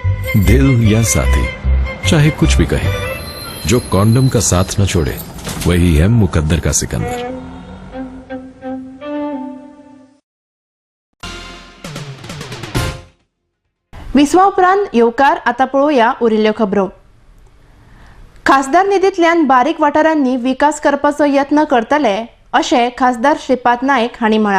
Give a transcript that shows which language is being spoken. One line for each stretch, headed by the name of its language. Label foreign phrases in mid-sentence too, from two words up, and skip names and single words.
Hindi: दिल या साथी, चाहे कुछ भी कहे, जो कॉन्डम का साथ न छोड़े वही है मुकद्दर का सिकंदर.
Konkani: विसवा उपरांत येवकार. आता पळोवया उरिल्ल्यो खबरो. खासदार निधींतल्यान बारीक वाठारांनी विकास करपाचो यत्न करतले अशें खासदार श्रीपाद नायक हांणी म्हळां.